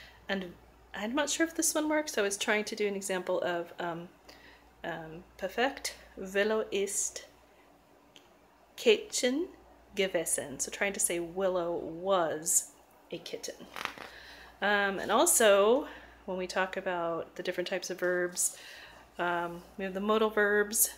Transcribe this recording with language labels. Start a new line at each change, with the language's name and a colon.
English: And I'm not sure if this one works. I was trying to do an example of perfect.
German: Willow ist Kätzchen gewesen.
English: So trying to say Willow was a kitten. And also, when we talk about the different types of verbs, we have the modal verbs.